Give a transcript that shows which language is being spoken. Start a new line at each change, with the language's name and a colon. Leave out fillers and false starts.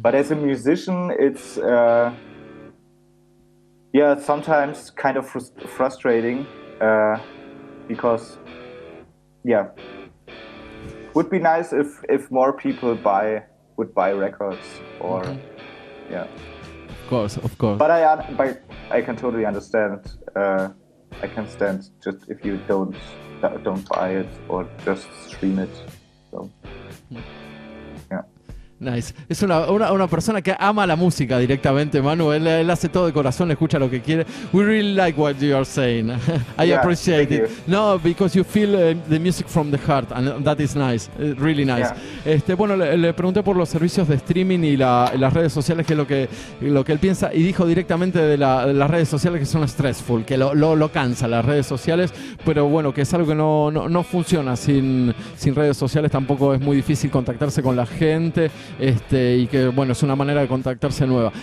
English: But as a musician, it's sometimes kind of frustrating because would be nice if more people would buy records or Of course. But I can totally understand. I can stand just if you don't buy it or just stream it. So, Nice.
Spanish: Es una persona que ama la música directamente, Manu. Él hace todo de corazón, escucha lo que quiere.
English: We really like what you are saying. I appreciate it. No, because you feel the music from the heart, and that is nice. Really nice. Yeah.
Spanish: Bueno, le pregunté por los servicios de streaming y las redes sociales, que es lo que él piensa, y dijo directamente de las redes sociales que son stressful, que lo cansa las redes sociales, pero bueno, que es algo que no funciona sin redes sociales. Tampoco es muy difícil contactarse con la gente. Y que bueno, es una manera de contactarse nueva.